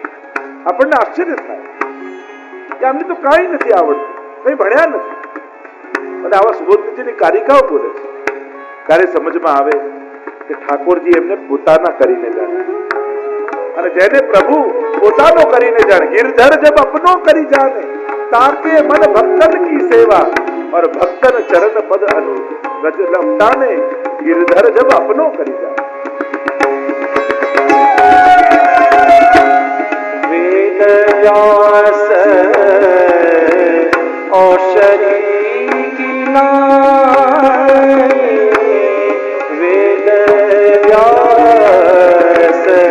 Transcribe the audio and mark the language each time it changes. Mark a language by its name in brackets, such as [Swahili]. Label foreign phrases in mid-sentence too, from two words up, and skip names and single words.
[Gujarati] આપણને આશ્ચર્ય થાય કે અમને તો કાંઈ નથી આવડતું, કંઈ ભણ્યા નથી, અને આવા સુબોધનીજીની કારિકાઓ બોલે છે. ત્યારે સમજમાં આવે કે ઠાકોરજી એમને પોતાના કરીને જાણે, અને જેને પ્રભુ પોતાનો કરીને જાણે, [Braj] गिरधर जब अपनो करी जाने ताके मन भक्तन की सेवा और भक्तन चरण पद अनु रज लपटाने गिरधर जब अपनो करी जाने. [Hindi] वेद व्यास औषधि गिनाए, वेद व्यास